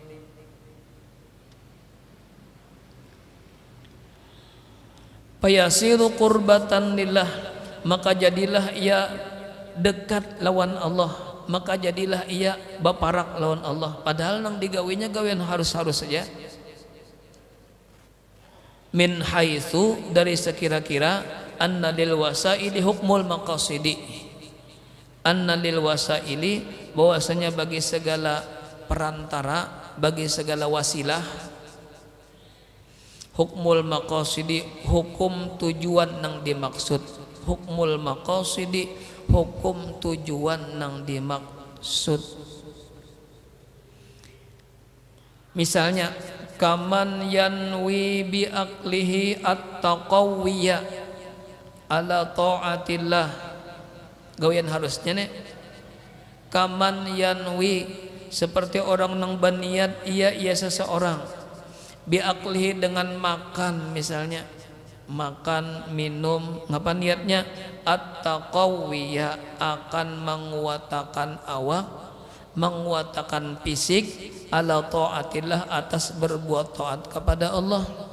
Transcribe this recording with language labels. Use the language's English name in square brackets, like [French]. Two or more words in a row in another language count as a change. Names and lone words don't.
[Arabic] فيصير قربة لله, [Banjar] maka jadilah ia dekat lawan Allah, maka jadilah ia baparak lawan Allah. Padahal nang digawinya gawian harus-harus saja. [Arabic] من حيث, [Banjar] dari sekira-kira, [Arabic] أن للوسائل حكم المقاصد, أن للوسائل, [Banjar] bahwasanya bagi segala perantara, bagi segala wasilah, [Arabic] حكم المقاصد, [Banjar] hukum tujuan nang dimaksud. [Arabic] حكم المقاصد, [Banjar] hukum tujuan nang dimaksud. [Arabic] Misalnya كمن ينوي بأكله التقوي على طاعة الله, [Banjar] gawian harusnya nih. [Arabic] كمن ينوي, [Banjar] seperti orang nang berniat ia seseorang, biaklihi, dengan makan, misalnya makan minum, ngapa niatnya? At-taqawiyya, akan menguatakan awak, menguatakan fisik, [Arabic] على طاعة الله, [Banjar] atas berbuat taat kepada Allah.